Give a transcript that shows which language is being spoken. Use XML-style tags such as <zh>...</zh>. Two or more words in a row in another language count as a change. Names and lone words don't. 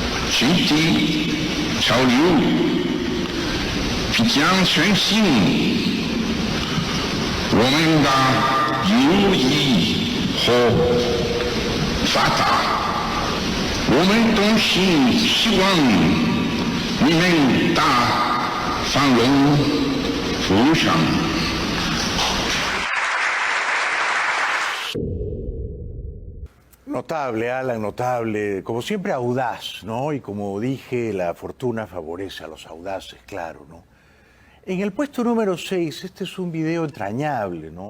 <zh>集体潮流必将全新我们的友谊和发达。我们衷心希望你们的繁荣富强。</zh> <es>Notable, Alan, notable. Como siempre, audaz, ¿no? Y como dije, la fortuna favorece a los audaces, claro, ¿no? En el puesto número 6, este es un video entrañable, ¿no?</es>